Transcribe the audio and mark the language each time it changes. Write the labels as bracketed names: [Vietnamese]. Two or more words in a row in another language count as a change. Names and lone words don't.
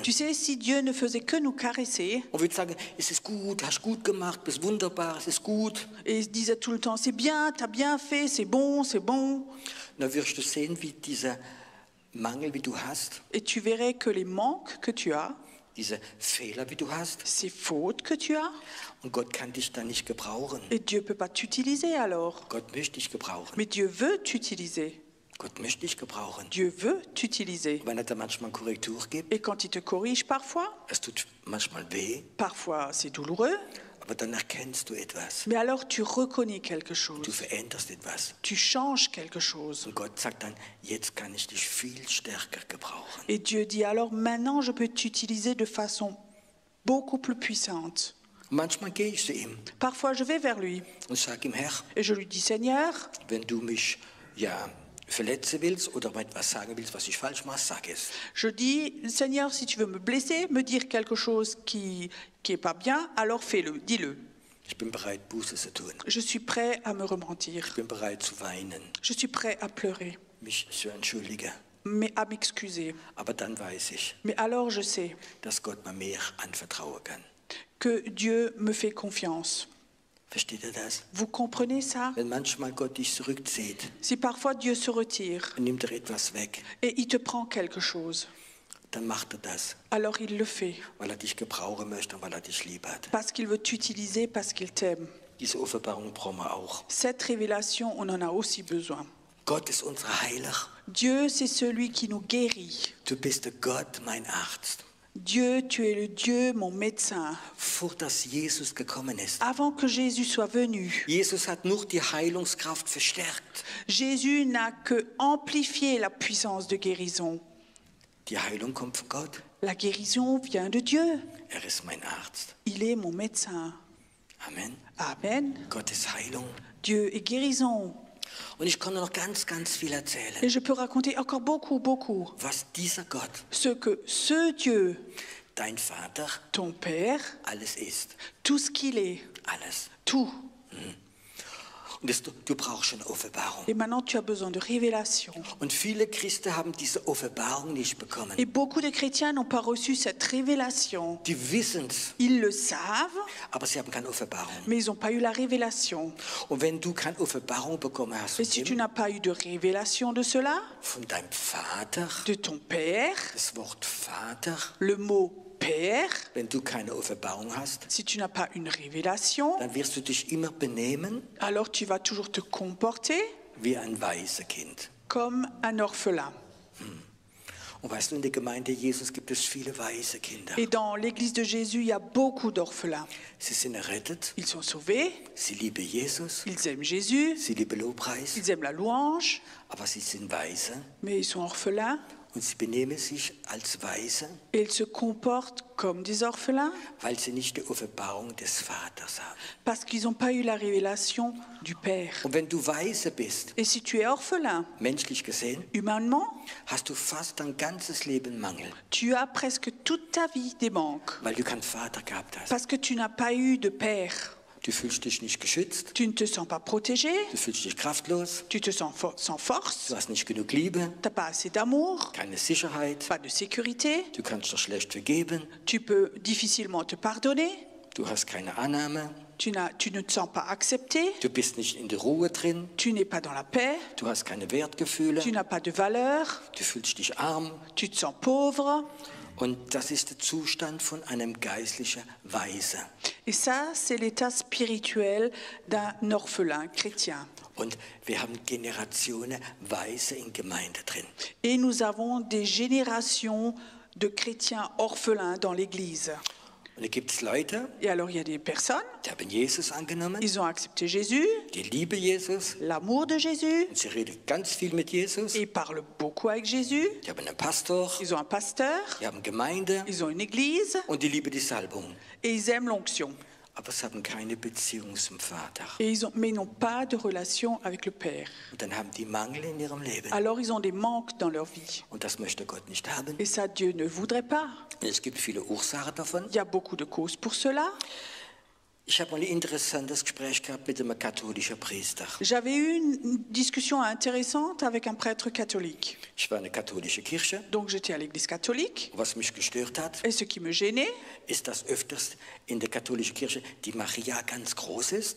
[French] Tu sais, si Dieu ne faisait que nous caresser [German] und würde sagen, es ist gut, hast gut gemacht, bist wunderbar, es ist gut, [French] et il disait tout le temps, c'est bien, t'as bien fait, c'est bon, [German] dann wirst du sehen, wie dieser Mangel, wie du hast, [French] et tu verrais que les manques que tu as, [German] diese Fehler, wie du hast, [French] ces fautes que tu as, [German] und Gott kann dich dann nicht gebrauchen. [French] et Dieu ne peut pas t'utiliser alors. [German] Gott möchte dich gebrauchen. [French] Mais Dieu veut t'utiliser. [German] Gott möchte dich gebrauchen. [French] Dieu veut t'utiliser. [German] Wenn er dir manchmal Korrektur gibt, [French] Et quand il te corrige parfois, [German] es tut manchmal weh, [French] parfois c'est douloureux, [German] aber dann erkennst du etwas. [French] mais alors tu reconnais quelque [German] Du [French] chose. [German] veränderst etwas. [French] Tu changes quelque chose. [German] Und Gott sagt dann, jetzt kann ich dich viel stärker gebrauchen. [French] Et Dieu dit alors maintenant je peux t'utiliser de façon beaucoup plus puissante. [German] Und manchmal gehe ich zu ihm [French] Parfois je vais vers lui [German] und sage ihm, Herr, [French] et je lui dis Seigneur, [German] wenn du mich verletzen willst oder mir etwas sagen willst, was ich falsch mache, sag es. [French] je dis Seigneur, si tu veux me blesser, me dire quelque chose qui est pas bien, alors fais-le, dis-le. [German] Ich bin bereit, Buße zu tun. [French] Je suis prêt à me repentir. [German] Ich bin bereit zu weinen, [French] Je suis prêt à pleurer, [German] mich zu entschuldigen. [French] mais à m'excuser. [German] Aber dann weiß ich, [French] Mais alors je sais [German] dass Gott mir mehr anvertrauen kann. [French] que Dieu me fait confiance. [German] Versteht ihr das? [French] Vous comprenez ça? [German] Wenn manchmal Gott dich zurückzieht [French] Si parfois Dieu se retire [German] und nimmt dir etwas weg, [French] et il te prend quelque chose, [German] dann macht er das, [French] alors il le fait. [German] weil er dich gebrauchen möchte und weil er dich lieb hat. [French] Parce qu'il veut t'utiliser, parce qu'il t'aime. [German] Diese Offenbarung brauchen wir auch. [French] Cette révélation, on en a aussi besoin. [German] Gott ist unser Heiler. [French] Dieu, c'est celui qui nous guérit. [German] Du bist der Gott, mein Arzt. [French] Dieu, tu es le Dieu, mon médecin. [German] Vor dass Jesus gekommen ist. [French] Avant que Jésus soit venu, [German] Jesus hat nur die Heilungskraft verstärkt. [French] Jésus n'a que amplifié la puissance de guérison. [German] Die Heilung kommt von Gott. [French] La guérison vient de Dieu. [German] Er ist mein Arzt. [French] Il est mon médecin. [German] Amen. [French] Amen. [German] Gott ist Heilung. [French] Dieu est guérison. [German] Und ich kann noch ganz viel erzählen, [French] Et je peux raconter encore beaucoup, [German] was dieser Gott, [French] ce que ce Dieu, [German] dein Vater, [French] ton Père, [German] alles ist. [French] tout ce qu'il est, [German] Alles. [French] tout. [German] Und du brauchst eine Offenbarung. [French] Et maintenant, tu as besoin de révélation. [German] Und viele Christen haben diese Offenbarung nicht bekommen. [French] Et beaucoup de chrétiens n'ont pas reçu cette révélation. [German] Die wissen es, [French] Ils le savent, [German] aber sie haben keine Offenbarung. [French] mais ils n'ont pas eu la révélation. [German] Und wenn du keine Offenbarung bekommen hast [French] Et si tu n'as pas eu de révélation de cela, [German] von deinem Vater, [French] de ton Père, [German] das Wort Vater, [French] le mot Père, [German] wenn du keine Offenbarung hast, [French] si tu n'as pas une révélation, [German] dann wirst du dich immer benehmen [French] alors tu vas toujours te comporter [German] wie ein Waisenkind. [French] comme un orphelin. [German] Und weißt du, in der Gemeinde Jesus gibt es viele weise Kinder. [French] Et dans l'église de Jésus, il y a beaucoup d'orphelins. [German] Sie sind errettet, [French] Ils sont sauvés, [German] sie lieben Jesus, [French] ils aiment Jésus, [German] sie lieben Lobpreis, [French] ils aiment la louange, [German] aber sie sind weise [French] mais ils sont orphelins [German] und sie benehmen sich als Weise, [French] et ils se comportent comme des orphelins [German] weil sie nicht die Offenbarung des Vaters haben. [French] parce qu'ils n'ont pas eu la révélation du Père. [German] Und wenn du weise bist, [French] Et si tu es orphelin, [German] menschlich gesehen, [French] humainement, [German] hast du fast dein ganzes Leben Mangel, [French] tu as presque toute ta vie des manques [German] weil du keinen Vater gehabt hast. [French] parce que tu n'as pas eu de Père. [German] Du fühlst dich nicht geschützt, [French] Tu ne te sens pas protégé, [German] du fühlst dich kraftlos, [French] tu te sens sans force, [German] du hast nicht genug Liebe, [French] tu n'as pas assez d'amour, [German] keine Sicherheit, [French] pas de sécurité, [German] du kannst doch schlecht vergeben, [French] tu peux difficilement te pardonner, [German] du hast keine Annahme, [French] Tu ne te sens pas accepté, [German] Du bist nicht in der Ruhe drin. [French] tu n'es pas dans la paix, [German] Du hast keine Wertgefühle. [French] tu n'as pas de valeur, [German] Du fühlst dich arm. [French] tu te sens pauvre. [German] Und das ist der Zustand von einem geistlichen Weise. [French] Et ça, c'est l'état spirituel d'un orphelin chrétien. [German] Und wir haben Generationen Weise in Gemeinde drin. [French] Et nous avons des générations de chrétiens orphelins dans l'Église. [German] Und da gibt es Leute, [French] Et alors, il y a des personnes, [German] die haben Jesus angenommen, [French] ils ont accepté Jésus, [German] die lieben Jesus. [French] l'amour de Jésus, [German] Und sie reden ganz viel mit Jesus. [French] et ils parlent beaucoup avec Jésus. [German] Die haben einen Pastor, [French] Ils ont un pasteur, [German] die haben Gemeinde [French] ils ont une église, [German] und die lieben die Salbung. [French] et ils aiment l'onction. [German] Aber sie haben keine Beziehung zum Vater. [French] Mais ils n'ont pas de relation avec le Père. [German] Und dann haben die Mangel in ihrem Leben. [French] Alors, ils ont des manques dans leur vie. [German] Und das möchte Gott nicht haben. [French] Et ça, Dieu ne voudrait pas. [German] Und es gibt viele Ursachen davon. [French] Il y a beaucoup de causes pour cela. [German] Ich habe mal ein interessantes Gespräch gehabt mit einem katholischen Priester. [French] J'avais eu une discussion intéressante avec un prêtre catholique. [German] Ich war in der katholischen Kirche. [French] Donc, j'étais à l'église catholique. [German] Was mich gestört hat, [French] Et ce qui me gênait, [German] ist, dass öfters in der katholischen Kirche die Maria ganz groß ist